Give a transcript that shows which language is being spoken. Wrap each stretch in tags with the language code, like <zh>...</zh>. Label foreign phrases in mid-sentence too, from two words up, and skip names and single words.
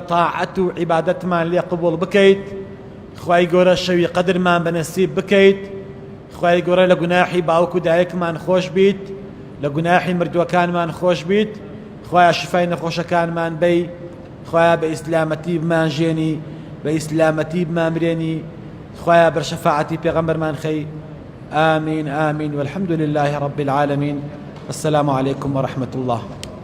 <ckb>تاعەت و عیبادەتمان لێ قبوڵ بکەیت خوای گەورە شەوی قەدرمان بەنەسیب بکەیت خوای گەورە لە گوناحی باوک و دایکمان خۆش بیت لە گوناحی مردووەکانمان خۆش بیت خوایە شفای نەخۆشەکانمان بەی خوایە بە ئیسلامەتی بمانژێنی بە ئیسلامەتی بمامرێنی خوایە بەر شەفاعەتی پێغەمبەرمان خەی</ckb> <ar>آمين آمين والحمد لله رب العالمين السلام عليكم ورحمة الله</ar>